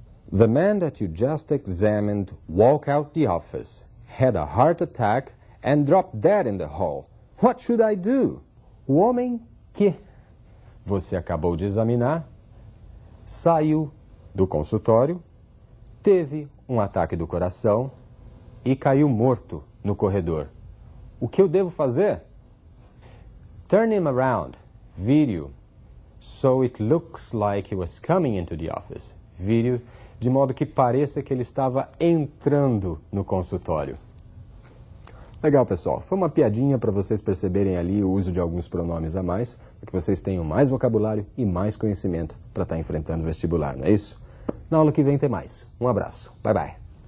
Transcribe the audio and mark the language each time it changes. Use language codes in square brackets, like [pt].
[en] The man that you just examined walked out the office, had a heart attack and dropped dead in the hall. What should I do? [pt] O homem que você acabou de examinar saiu do consultório, teve um ataque do coração e caiu morto no corredor. O que eu devo fazer? [en] Turn him around, [pt] vire-o, [en] so it looks like he was coming into the office. [pt] Vire-o de modo que pareça que ele estava entrando no consultório. Legal, pessoal. Foi uma piadinha para vocês perceberem ali o uso de alguns pronomes a mais, para que vocês tenham mais vocabulário e mais conhecimento para estar enfrentando o vestibular, não é isso? Na aula que vem tem mais. Um abraço. Bye, bye.